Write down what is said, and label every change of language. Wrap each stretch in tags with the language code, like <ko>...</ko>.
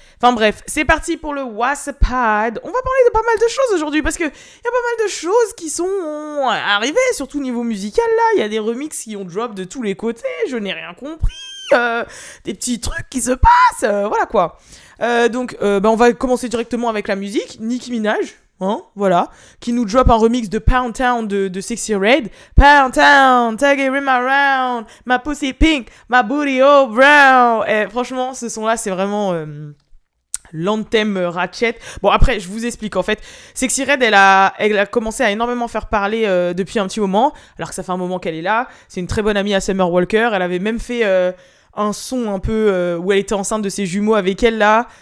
<fr>Enfin bref, c'est parti pour le WhatsApp Pod. On va parler de pas mal de choses aujourd'hui parce que y a pas mal de choses qui sont arrivées, surtout au niveau musical là. Il y a des remixes qui ont drop de tous les côtés, je n'ai rien compris. Des petits trucs qui se passent, voilà quoi. Donc on va commencer directement avec la musique. Nicki Minaj, voilà, qui nous drop un remix de Pound Town de Sexy Red.</fr> <en>Pound Town, tag it rim around, my pussy pink, my booty all brown.</en> <fr>Et franchement, ce son-là, c'est vraiment l'anthem Ratchet. Bon, après, je vous explique. En fait, Sexy Red, elle a commencé à énormément faire parler depuis un petit moment, alors que ça fait un moment qu'elle est là. C'est une très bonne amie à Summer Walker. Elle avait même fait un son un peu où elle était enceinte de ses jumeaux avec elle là.</fr>